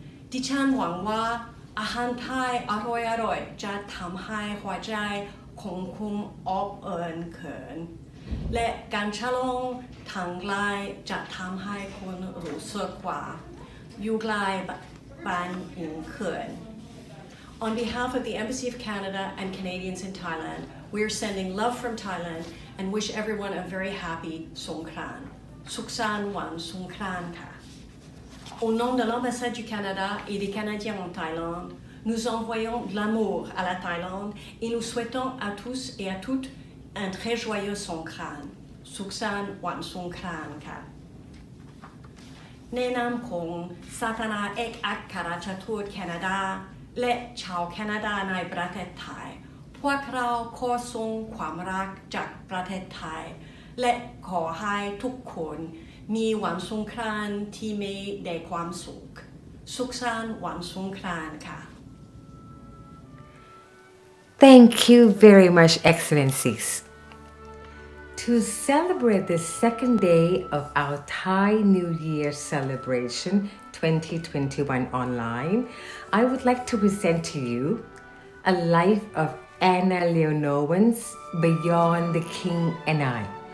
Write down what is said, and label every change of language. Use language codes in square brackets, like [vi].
[th] ดิฉันหวังว่าอาหารไทยอร่อยๆจะทำให้หัวใจของคุณอบอุ่นขึ้นและการฉลองทางไกลจะทำให้คุณรู้สึกว่าอยู่ไกลบ้านยิ่งขึ้น [en] On behalf of the Embassy of Canada and Canadians in Thailand, we are sending love from Thailand and wish everyone a very happy Songkran. [th] Suksan Wan Songkran Ka. [fr] Au nom de l'ambassade du Canada et des Canadiens en Thaïlande, nous envoyons de l'amour à la Thaïlande et nous souhaitons à tous et à toutes un très joyeux Songkran. [th] Suksan Wan Songkran Ka. ในนามของสาธารณเอกอัครราชทูตแคนาดาและชาวแคนาดาในประเทศไทยพวกเราขอส่งความรักจากประเทศไทยและขอให้ทุกคนมีวันสงกรานต์ที่มีแต่ความสุขสุขสันต์วันสงกรานต์ค่ะ [en] Thank you very much, Excellencies. To celebrate the second day of our Thai New Year celebration 2021 online, I would like to present to you A Life of Anna Leonowens, Beyond the King and I